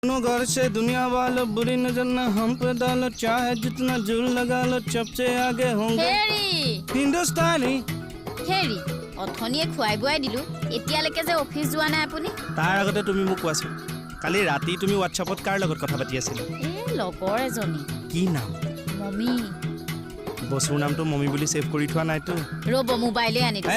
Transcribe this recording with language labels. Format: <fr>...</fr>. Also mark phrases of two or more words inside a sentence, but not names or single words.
<hi>घर से दुनिया वालों बुरी नजर न हम पे डालो चाहे जितना जुल लगा लो सबसे आगे होंगे हिंदुस्तानी</hi> <as>হেৰি অথনিয়ে খুৱাই বুৱাই দিলো এতিয়ালৈকে যে অফিচ যোৱা নাই আপুনি তাৰ আগতে তুমি মোক কোৱাছোন কালি ৰাতি তুমি WhatsAppত কাৰ লগত কথা পাতি আছিলা লগৰ এজনী কি নাম মমি বসুৰ নামটো মমি বুলি সেভ কৰি থোৱা নাইতো ৰব মোবাইলে আনি দিছে</as>